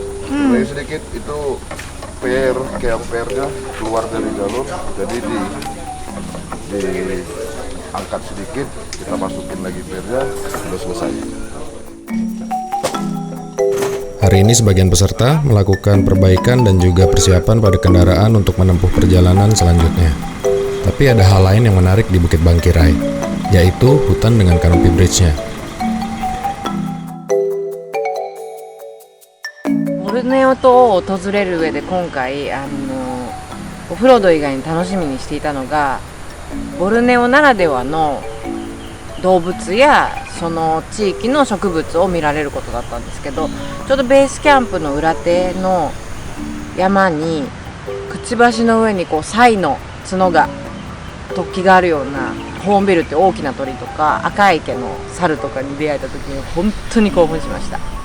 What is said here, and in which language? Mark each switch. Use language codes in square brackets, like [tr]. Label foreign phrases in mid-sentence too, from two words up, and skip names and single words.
[id] Perbaikin sedikit itu kayak pernya keluar dari jalur, jadi diangkat sedikit, kita masukin lagi pernya, sudah selesai. Hari ini sebagian peserta melakukan perbaikan dan juga persiapan pada kendaraan untuk menempuh perjalanan selanjutnya. Tapi ada hal lain yang menarik di Bukit Bangkirai, yaitu hutan dengan Canopy Bridge-nya. [ja] ボルネオ島を訪れる上で今回オフロード以外に楽しみにしていたのがボルネオならではの動物やその地域の植物を見られることだったんですけど、ちょうどベースキャンプの裏手の山にくちばしの上にこうサイの角が突起があるようなホーンビルって大きな鳥とか赤い池の猿とかに出会えた時に本当に興奮しました。